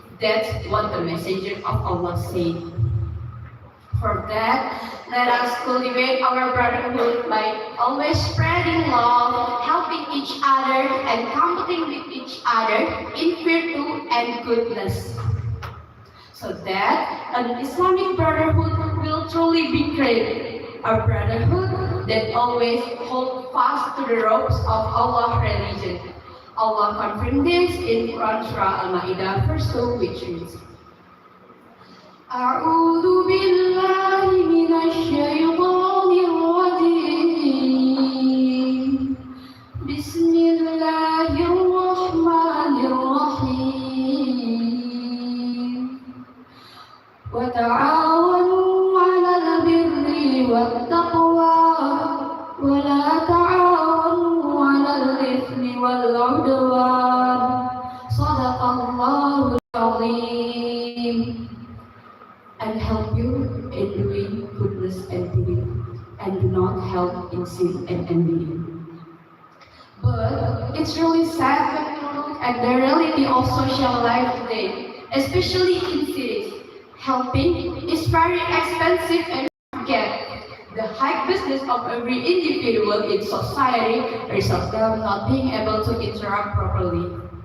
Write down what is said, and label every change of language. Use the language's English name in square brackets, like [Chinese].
[English] That's what the messenger of Allah said. For that, let us cultivate our brotherhood by always spreading love, helping each other, and comforting with each each other in virtue and goodness, so that an Islamic brotherhood will truly be created, a brotherhood that always holds fast to the ropes of Allah's religion. Allah confirmed this in Quran Surah Al-Ma'idah verse 2, which reads, [Arabic] أعوذ بالله من الشيطان الرجيم بسم الله الرحمن الرحيم وتعاونوا على البر والتقوى ولا تعاونوا على الإثم والعدوان صدق الله العظيم. [English] And help you in doing goodness and belief, and do not help in sin and envy. But it's really sad when we look at the reality of social life today, especially in cities. Helping is very expensive and forget the high business of every individual in society results them not being able to interact properly.